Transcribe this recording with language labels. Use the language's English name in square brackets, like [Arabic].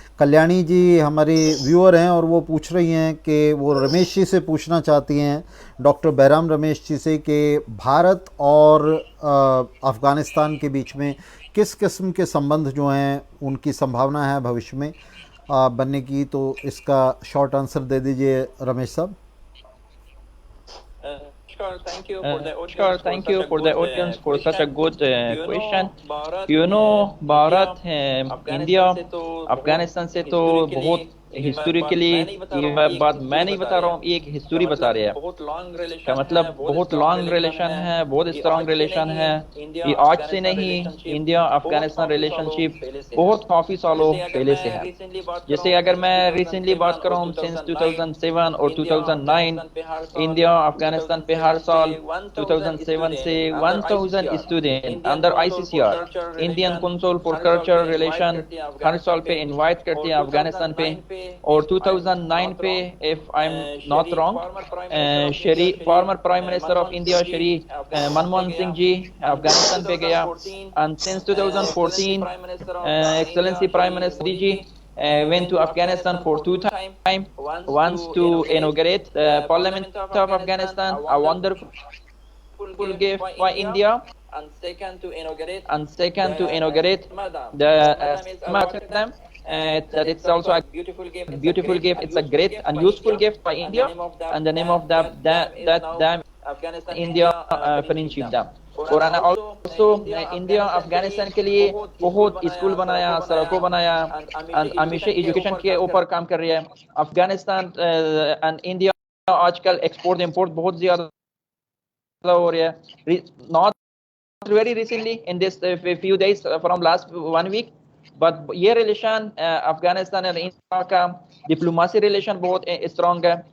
[Hindi] कल्याणी जी हमारी व्यूअर हैं और वो पूछ रही हैं कि वो रमेश जी से पूछना चाहती हैं, डॉक्टर बैराम रमेश जी से, कि भारत और अफ़गानिस्तान के बीच में किस किस्म के संबंध जो हैं उनकी संभावना है भविष्य में बनने की। तो इसका शॉर्ट आंसर दे दीजिए रमेश साहब। [English] Sure, thank you for the audience for such a good question. [Hindi] Bharat India Afghanistan से तो बहुत हिस्टोरिकली, ये बात मैं नहीं बता रहा हूँ, एक हिस्ट्री बता रही है। का मतलब बहुत लॉन्ग रिलेशन है, बहुत स्ट्रॉन्ग रिलेशन है। ये आज से नहीं, इंडिया अफगानिस्तान रिलेशनशिप बहुत काफी सालों पहले से है। जैसे अगर मैं रिसेंटली बात करूँ, सिंस 2007 और 2009 इंडिया अफगानिस्तान पे हर साल 2007 से 1000 student under ICCR Indian council for culture relation हर साल पे इनवाइट करते हैं अफगानिस्तान पे। और 2009 पे, [English] if I am not wrong, former prime minister of India [Hindi] Shri Manmohan Singh ji Afghanistan पे गया। [English] And since 2014 excellency prime minister ji went to Afghanistan for 2 times, once to inaugurate the parliament of Afghanistan, a wonderful gift by India, and second to inaugurate the Matam. That it's also a beautiful gift. It's a great and useful gift by India, and the name of that dam India Friendship Dam. [Hindi] और also India Afghanistan के लिए बहुत school बनाया, सड़कों बनाया, हमेशा education के ऊपर काम कर रही है। अफगानिस्तान एंड इंडिया आजकल एक्सपोर्ट इंपोर्ट बहुत ज्यादा हो रहा है। [English] not very recently, in this few days from last 1 week, [Hindi] but ये रिलेशन अफगानिस्तान और इंडिया का डिप्लोमेसी रिलेशन बहुत स्ट्रॉन्ग है।